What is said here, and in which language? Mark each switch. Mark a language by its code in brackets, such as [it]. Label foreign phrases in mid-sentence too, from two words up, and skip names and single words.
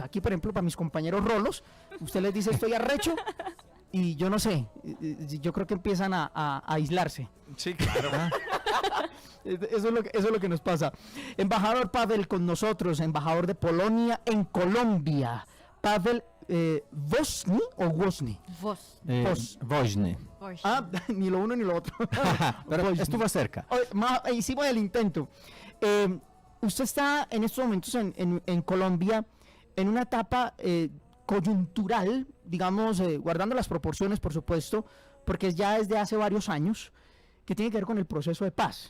[es] Aquí, por ejemplo, para mis compañeros rolos, usted les dice estoy arrecho y yo no sé, yo creo que empiezan a aislarse. Sí, claro. Eso es lo que nos pasa. Embajador Paweł con nosotros, embajador de Polonia en Colombia. Paweł, ¿Woźny o Woźny? Woźny. Ni lo uno ni lo otro. Pero Woźny. estuvo cerca. Hicimos el intento. Usted está en estos momentos en Colombia en una etapa coyuntural, digamos, guardando las proporciones, por supuesto, porque ya desde hace varios años, que tiene que ver con el proceso de paz.